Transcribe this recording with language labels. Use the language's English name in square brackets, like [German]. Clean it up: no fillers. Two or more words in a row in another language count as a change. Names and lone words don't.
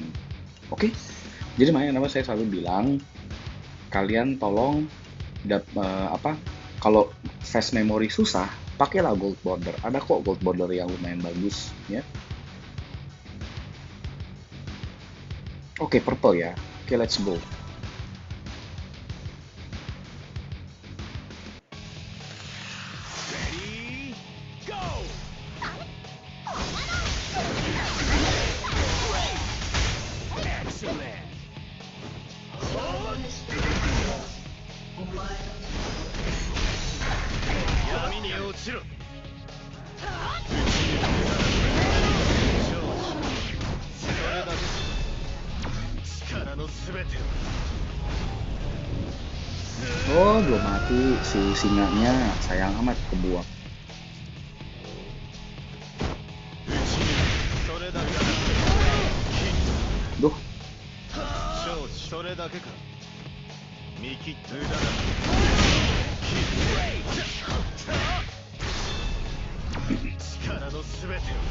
[Indonesian] Oke, jadi makanya kenapa saya selalu bilang kalian tolong kalau [English] fast memory [Indonesian] susah, pakailah [English] gold border. [Indonesian] Ada kok [English] gold border [Indonesian] yang lumayan bagus ya. Oke, purple ya. Oke, [English] let's go. Ready, go! Excellent! [Japanese] 闇に落ちろ。それだけ力のすべてを。 [Indonesian] Oh, belum mati si singanya. Sayang amat kebuang. [Japanese] それだけだ。 [Indonesian] Duh, [Japanese] 承知それだけか。見切った無駄だ。力のすべてを。